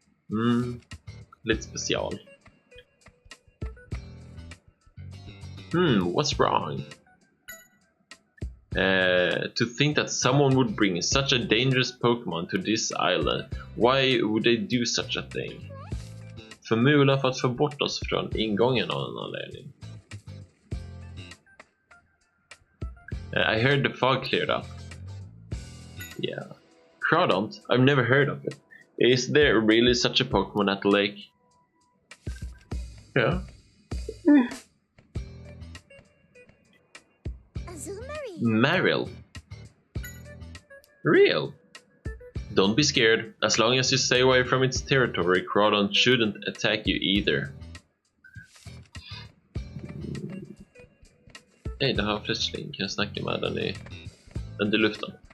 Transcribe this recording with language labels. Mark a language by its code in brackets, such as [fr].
[sv] Lite special. [en] What's wrong? To think that someone would bring such a dangerous Pokemon to this island. Why would they do such a thing? [sv] Förmodligen för att få bort oss från ingången av en anledning. [en] I heard the fog cleared up. Yeah. Crawdont? I've never heard of it. Is there really such a Pokemon at the lake? Yeah. Marill. Real? Don't be scared. As long as you stay away from its territory, Crawdont shouldn't attack you either. [sv] Nej, det har plötsligt kan jag snacka med den i luften.